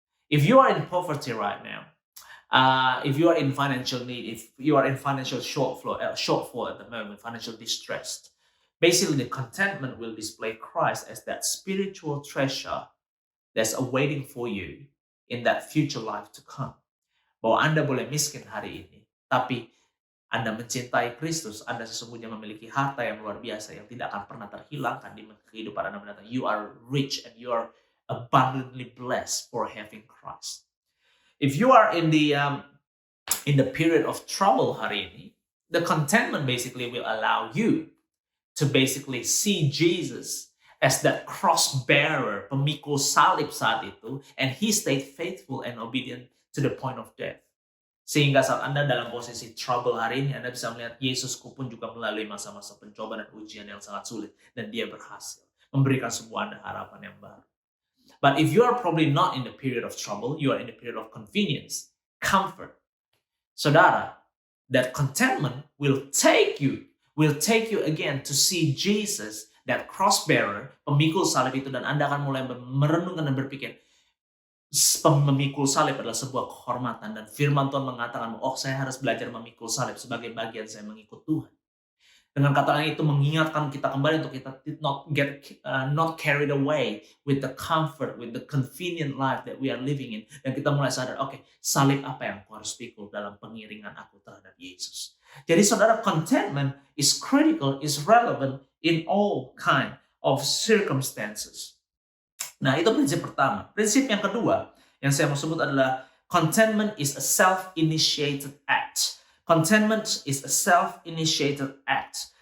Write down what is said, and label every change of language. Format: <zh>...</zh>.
<en>If you are in poverty right now, if you are in financial need, if you are in financial shortfall at the moment, financial distress, basically the contentment will display Christ as that spiritual treasure that's awaiting for you in that future life to come.</en> <id>Bahwa Anda boleh miskin hari ini, tapi Anda mencintai Kristus, Anda sesungguhnya memiliki harta yang luar biasa yang tidak akan pernah terhilangkan di kehidupan Anda mendatang.</id> <en>You are rich and you are abundantly blessed for having Christ. If you are in the period of trouble</en> <id>hari ini,</id> <en>the contentment basically will allow you to basically see Jesus as that cross bearer,</en> <id>pemikul salib saat itu,</id> <en>and he stayed faithful and obedient to the point of death.</en> <id>Sehingga saat Anda dalam posisi trouble hari ini, Anda bisa melihat Yesusku pun juga melalui masa-masa pencobaan dan ujian yang sangat sulit, dan dia berhasil memberikan sebuah Anda harapan yang baru.</id> <en>But if you are probably not in the period of trouble, you are in the period of convenience, comfort.</en> <id>Saudara,</id> <en>that contentment will take you again to see Jesus, that cross bearer,</en> <id>pemikul salib itu, dan Anda akan mulai merenungkan dan berpikir, memikul salib adalah sebuah kehormatan, dan firman Tuhan mengatakan, oh saya harus belajar memikul salib sebagai bagian saya mengikut Tuhan. Dengan kata lain itu mengingatkan kita kembali untuk kita</id> <en>not carried away with the comfort, with the convenient life that we are living in,</en> <id>dan kita mulai sadar, oke, salib apa yang aku harus pikul dalam pengiringan aku terhadap Yesus. Jadi saudara,</id> <en>contentment is critical, is relevant in all kind of circumstances.</en> <id>Nah, itu prinsip pertama. Prinsip yang kedua yang saya mau sebut adalah</id> <en>contentment is a self-initiated act. Contentment is a self-initiated act.</en>